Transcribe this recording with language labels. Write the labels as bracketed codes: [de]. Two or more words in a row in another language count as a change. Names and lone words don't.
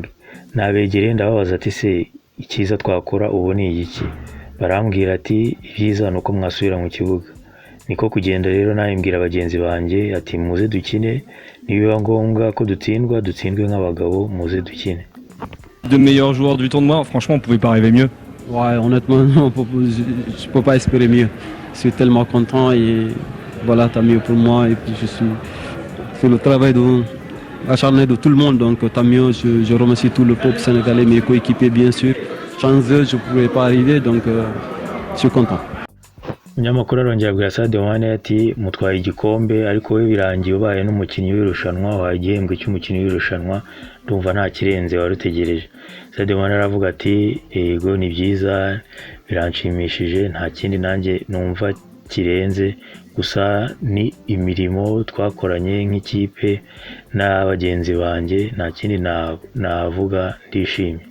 [rw] Nabegereye ndababaza ati se icyiza twakora ubu ni iki? Barambwira ati ibyiza nuko mwasubira mu kibuga. Niko kugenda rero nayimbwira abagenzi banjye ati muze dukine, nibiba ngombwa ko dutsindwe nk'abagabo, muze dukine. [fr] De meilleurs joueurs du tournoi, franchement on pouvait pas rêver mieux. Ouais, honnêtement non, je peux pas espérer mieux. Je suis tellement content et voilà, tant mieux pour moi. Et puis c'est le travail acharné de tout le monde, donc tant mieux. Je remercie tout le peuple sénégalais, mes coéquipiers bien sûr. Sans eux je ne pourrais pas arriver, donc je suis content. [rw] umunyamakuru arongera abwira Sadio Mane ati mutwaye igikombe ariko we birangiye ubaye n'umukinnyi w'irushanwa wahaye igihembwe cy'umukinnyi w'irushanwa ndumva nta kirenze warutegereje. Sadio Mane aravuga ati yego ni byiza biranshimishije nta kindi nanjye numva kirenze gusa ni imirimo twakoranye nk'ikipe n'abagenzi banjye nta kindi navuga ndishimye.